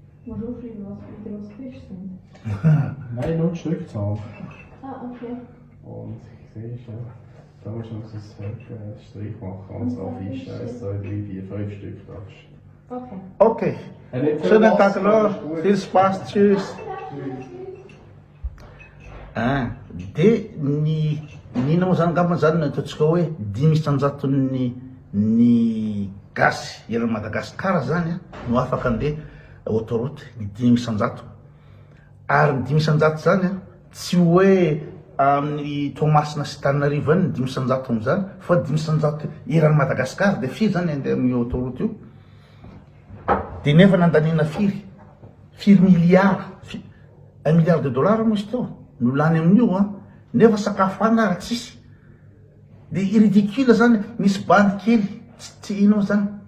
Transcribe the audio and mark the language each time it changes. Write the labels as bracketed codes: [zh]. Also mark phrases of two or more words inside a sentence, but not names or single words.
[de] Maar zo vliegen was wieder was Christen. Nein, nur die Stückzahl. Ah, okay. Und siehst du, da musst du noch so einen Strich machen und so 1, 2, 3, 4, 5 Stück darfst. Okay. Okay. Schönen Tag noch. Viel Spaß. Tschüss. [mg] Dia nina moa zany angamba zany ataontsika hoe 500 ny gasy eran'ny Madagasikara zany no afaka andeha autoroute ny 500 ary ny 500 zany tsy hoe amin'ny Toamasina sy Tananarivo any ny 500 am'zany fa 500 eran'ny Madagasikara dia firy zany andeha amin'ny autoroute io dia nefa nandanina firy milliard 1 [fr] milliard de dollars [mg] moa izy teo no lany amin'io nefa sakafo any ara tsisy dia ridicule zany misy bandy kely tsy inao zany